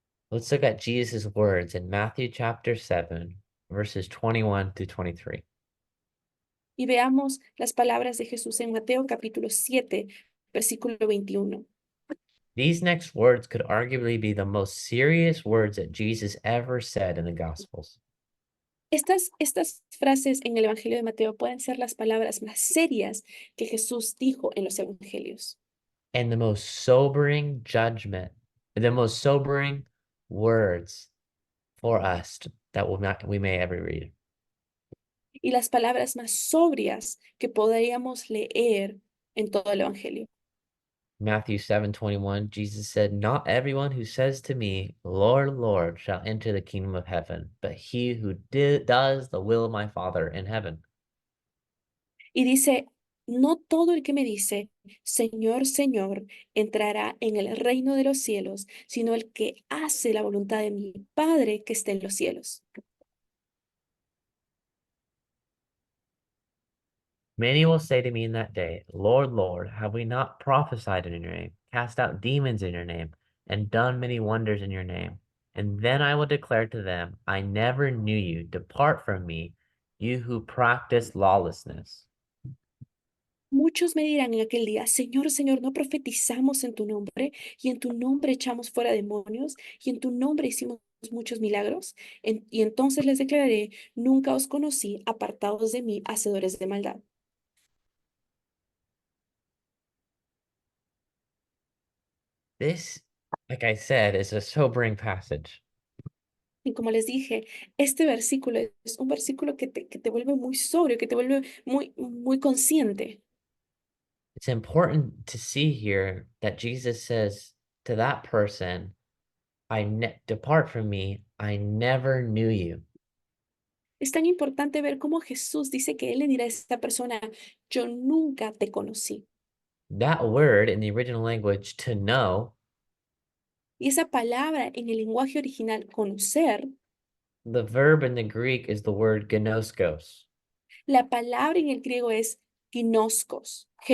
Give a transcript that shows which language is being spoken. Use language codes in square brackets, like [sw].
[en] Let's look at Jesus' words in Matthew chapter 7, verses 21 to 23. [es] Y veamos las palabras de Jesús en Mateo capítulo 7, versículo 21. [en] These next words could arguably be the most serious words that Jesus ever said in the Gospels. [es] Estas frases en el Evangelio de Mateo pueden ser las palabras más serias que Jesús dijo en los Evangelios. [en] And the most sobering judgment, the most sobering words for us that we may ever read. [es] Y las palabras más sobrias que podríamos leer en todo el Evangelio. [en] Matthew 7:21, Jesus said, "Not everyone who says to me, 'Lord, Lord,' shall enter the kingdom of heaven, but he who does the will of my Father in heaven." [es] Y dice, no todo el que me dice, Señor, Señor, entrará en el reino de los cielos, sino el que hace la voluntad de mi Padre que está en los cielos. [en] Many will say to me in that day, "Lord, Lord, have we not prophesied in your name, cast out demons in your name, and done many wonders in your name?" And then I will declare to them, "I never knew you. Depart from me, you who practice lawlessness." [es] Muchos me dirán en aquel día, Señor, Señor, ¿no profetizamos en tu nombre? Y en tu nombre echamos fuera demonios, y en tu nombre hicimos muchos milagros. Y entonces les declararé, nunca os conocí, apartados de mí, hacedores de maldad. [en] This, like I said, is a sobering passage. [es] Y como les dije, este versículo es un versículo que te vuelve muy sobrio, que te vuelve muy consciente. [en] It's important to see here that Jesus says to that person, depart from me, I never knew you. [es] Es tan importante ver cómo Jesús dice que Él le dirá a esta persona, yo nunca te conocí. [en] That word in the original language, to know, [es] Y esa palabra en el lenguaje original, conocer, [en] the verb in the Greek is the word gnoskos. [es] la palabra en el griego es genoskos.